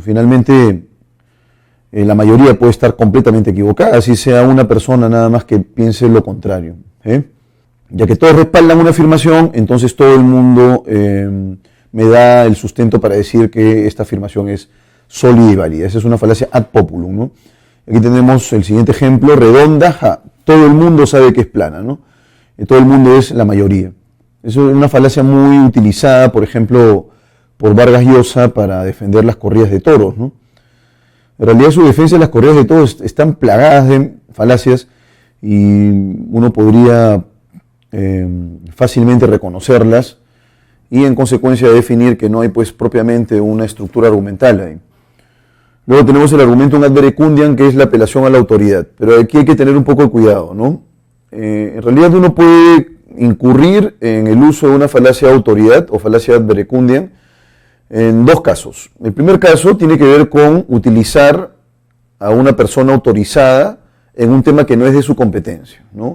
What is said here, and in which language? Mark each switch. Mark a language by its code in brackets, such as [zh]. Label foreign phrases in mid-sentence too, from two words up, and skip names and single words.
[es] Finalmente, la mayoría puede estar completamente equivocada, así sea una persona nada más que piense lo contrario. Ya que todos respaldan una afirmación, entonces todo el mundo me da el sustento para decir que esta afirmación es sólida y válida. Esa es una falacia [la] ad populum, [es] ¿no? Aquí tenemos el siguiente ejemplo, redonda, todo el mundo sabe que es plana, ¿no? Todo el mundo es la mayoría. Eso es una falacia muy utilizada, por ejemplo, por Vargas Llosa para defender las corridas de toros, ¿no? En realidad su defensa de las corridas de toros están plagadas de falacias y uno podría fácilmente reconocerlas y en consecuencia definir que no hay pues propiamente una estructura argumental ahí. Luego tenemos el [la] argumentum ad verecundiam, [es] que es la apelación a la autoridad, pero aquí hay que tener un poco de cuidado, ¿no? En realidad uno puede incurrir en el uso de una falacia de autoridad o falacia [la] ad verecundiam [es] en dos casos. El primer caso tiene que ver con utilizar a una persona autorizada en un tema que no es de su competencia, ¿no?